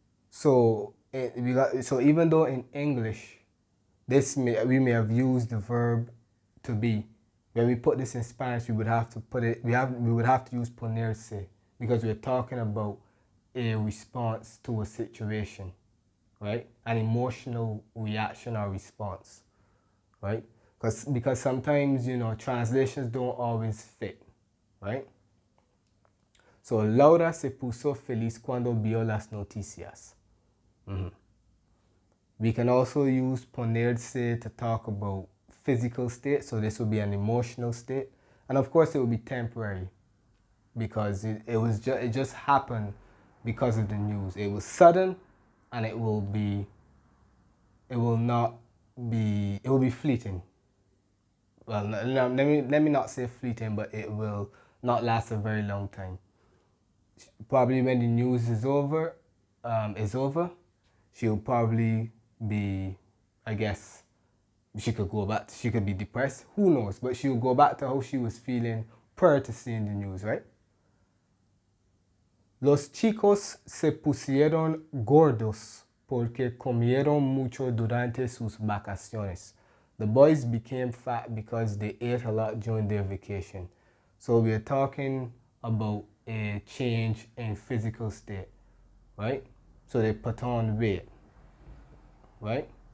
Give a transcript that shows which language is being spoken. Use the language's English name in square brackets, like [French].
[English] So even though in English, we may have used the verb to be, when we put this in Spanish, we would have to put it, we would have to use ponerse, because we're talking about a response to a situation, right? An emotional reaction or response, right? Because sometimes, translations don't always fit, right? [Spanish] So, Laura se puso feliz cuando vio las noticias. [English] We can also use ponerse to talk about physical state. So this would be an emotional state. And of course, it will be temporary, because it just happened because of the news. It was sudden, and it will be fleeting. Well, let me not say fleeting, but it will not last a very long time. Probably when the news is over, she'll probably be, I guess, she could be depressed, who knows, but she'll go back to how she was feeling prior to seeing the news, right? [Spanish] Los chicos se pusieron gordos porque comieron mucho durante sus vacaciones. [English] The boys became fat because they ate a lot during their vacation. So we're talking about a change in physical state, right? So they put on weight, right?